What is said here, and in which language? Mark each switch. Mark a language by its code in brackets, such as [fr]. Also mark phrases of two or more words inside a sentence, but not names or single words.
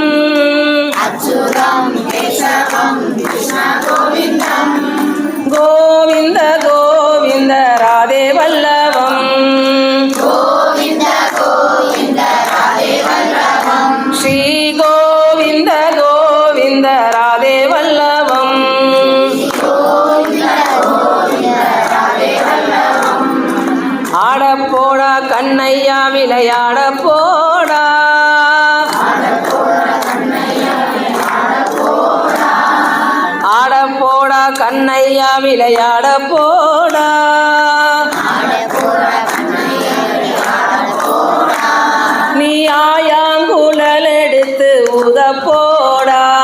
[sa] अच्युतं केशवं कृष्ण गोविन्दम्, गोविन्द गोविन्द राधे वल्लभम्, गोविन्द गोविन्द राधे वल्लभम्, श्री गोविन्द गोविन्द राधे वल्लभम्, [ta] ஆடப்போடா கண்ணையா விளையாட போடா, ஆடப்போடா கண்ணையா விளையாட போடா, நீ ஆயாங்குழல் எடுத்து ஊத போடா,